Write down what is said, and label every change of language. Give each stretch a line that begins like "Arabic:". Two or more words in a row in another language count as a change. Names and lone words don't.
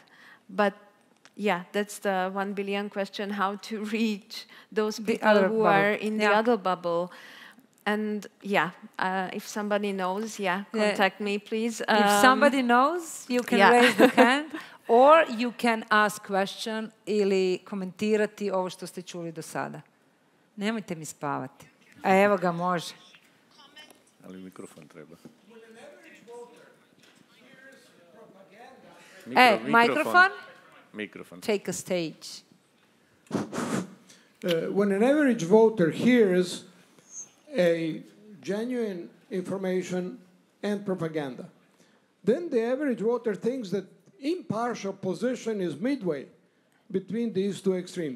English: But yeah, that's the 1 billion question, how to reach those people who are in the other bubble. And yeah, if somebody knows, contact me, please. If somebody knows, you can raise the hand, or you can ask question
Croatian: ili komentirati ovo što ste čuli do sada. Nemojte mi spavati. A evo ga, može. Ali mikrofon treba.
English: Microphone? Microphone. Take a stage. When an average voter hears a genuine information and propaganda, then the average voter thinks that impartial position is midway between these two extremes.